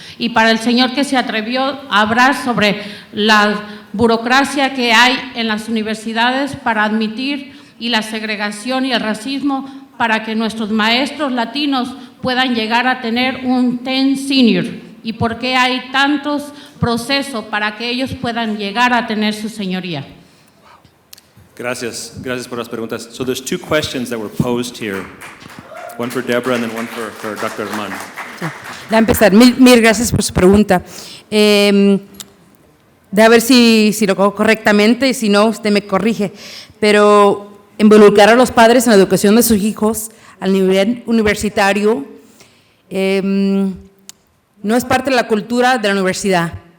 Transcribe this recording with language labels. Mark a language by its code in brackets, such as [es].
[es] Y para el señor que se atrevió a hablar sobre la burocracia que hay en las universidades para admitir y la segregación y el racismo para que nuestros maestros latinos puedan llegar a tener un 10 senior y por qué hay tantos procesos para que ellos puedan llegar a tener su señoría. Gracias por las preguntas. [en] So there's two questions that were posed here. One for Deborah and then one for Dr. Armand. [es] Sí. Ya empezar. Mil gracias por su pregunta. De a ver si lo hago correctamente y si no, usted me corrige. Pero involucrar a los padres en la educación de sus hijos al nivel universitario no es parte de la cultura de la universidad.